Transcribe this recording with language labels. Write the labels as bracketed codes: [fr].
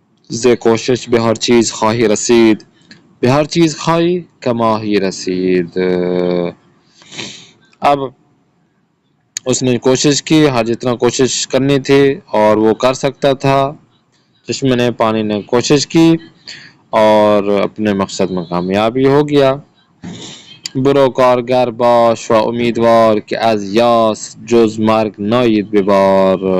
[fa] ز کوشش به ہر چیز خواہی رسید، به ہر چیز خواہی کماہی رسید. [ur] اب اس نے کوشش کی، ہر جتنا کوشش کرنی تھی اور وہ کر سکتا تھا، چشمے نے، پانی نے کوشش کی اور اپنے مقصد میں کامیابی ہو گیا. [fa] برو کارگر باش و امیدوار، کہ از یاس جز مرگ ناید ببار.